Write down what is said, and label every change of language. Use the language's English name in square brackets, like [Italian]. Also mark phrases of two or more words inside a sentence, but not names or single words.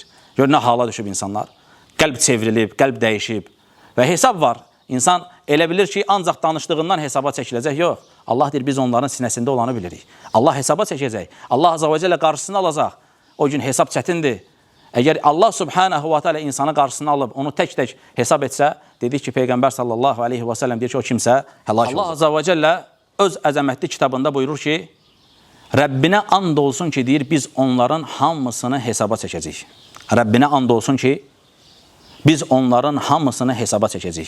[Azerbaijani] Gör, nə hala düşüb insanlar. Qəlb çevrilib, qəlb dəyişib. Və hesab var. İnsan elə bilir ki, ancaq danışdığından hesaba çəkiləcək. Yox. Allah deyir, biz onların sinəsində olanı bilirik. Allah hesaba çəkəcək. Allah azza və cəllə qarşısını alacaq. O gün hesab çətindir. Əgər Allah [Arabic] سبحانه وتعالى [Azerbaijani] insanı qarşısına alıb, onu tək-tək hesab etsə, dedik ki, Peyğəmbər [Arabic] صلى الله عليه وسلم [Azerbaijani] deyir ki, o kimsə həlak olur. Allah azza və cəllə öz əzəmətli kitabında buyurur ki, Rəbbinə and olsun ki, deyir, biz onların hamısını hesaba çəkəcəyik. Rəbbinə and olsun ki, biz onların hamısını hesaba çəkəcəyik.